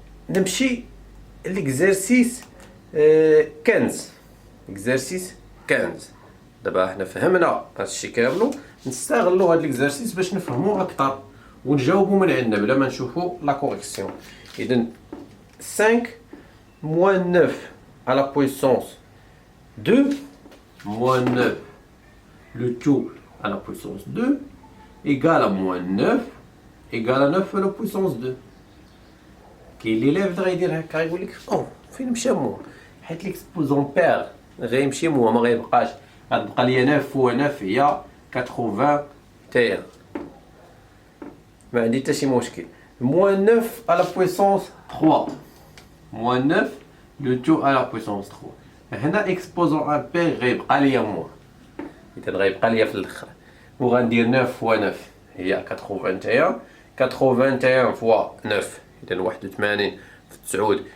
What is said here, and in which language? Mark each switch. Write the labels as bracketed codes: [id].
[ar] نمشي ليكزارسيس 15. اكزارسيس 15 دابا حنا فهمنا هادشي كاملو، نستغلو هاد ليكزارسيس باش نفهمو اكثر ونجاوبو من عندنا بلا ما نشوفو لا كوريكسيون. [fr] اذا 5 moins 9 à la puissance 2 moins 9 le tout à la puissance 2 égale à moins 9 égale à 9 à la puissance 2. [ar] كاين اللي لافد غيدير هكا غيقول لك او فين مشى مو، حيت ليكسبوزون بير غيمشي مو ما غيبقاش، غتبقى ليا 9 فوا 9 هي 81. ما عندي حتى شي مشكل. [fr] moins 9 à la puissance 3 moins 9 le tout à la puissance 3. [ar] هنا اكسبوزون امبير غيبقى ليا مو، اذا غيبقى ليا في الاخر وغندير 9 فوا 9 هي 81. 81 فوا 9 اذا 81 في 9.